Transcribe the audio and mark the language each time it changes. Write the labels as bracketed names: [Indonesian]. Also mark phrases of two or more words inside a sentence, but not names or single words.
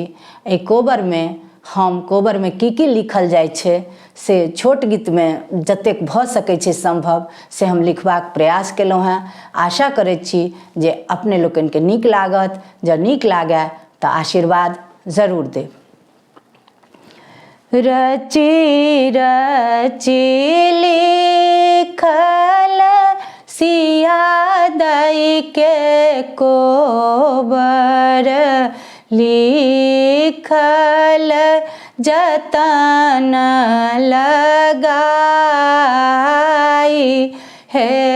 [Maithili] एहि कोबर में की लिखल जाइ छै से छोट गीत में जतेक भऽ सकै छै संभव से हम लिखबाक प्रयास केलहुँ हेँ। आशा करैत छी जे अपने लोकनिके नीक लागत। जँ नीक लागै तऽ आशीर्वाद जरूर देब। रची रची लिखल सिया दाई के कोबर, लिखल जतन लगाई हे।